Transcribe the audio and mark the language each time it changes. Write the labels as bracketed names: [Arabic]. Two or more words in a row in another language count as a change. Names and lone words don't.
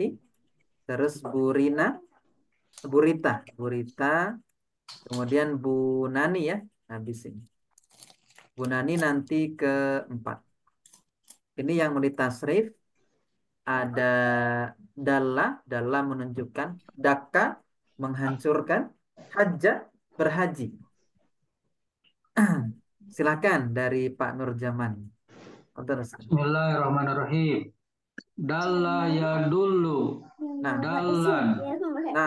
[Indonesian] Terus Bu Rina. Bu Rita. Bu Rita. Kemudian Bu Nani ya. Habis ini. Bu Nani nanti keempat. Ini yang mau ditasrif. Ada dalla. Dalla menunjukkan. Daka menghancurkan. Hajjah berhaji. Silakan dari Pak Nurjaman. Terus. [Arabic] Bismillahirrahmanirrahim. دل يدل. [Indonesian] Nah, [Arabic] Dallan. [Indonesian] nah,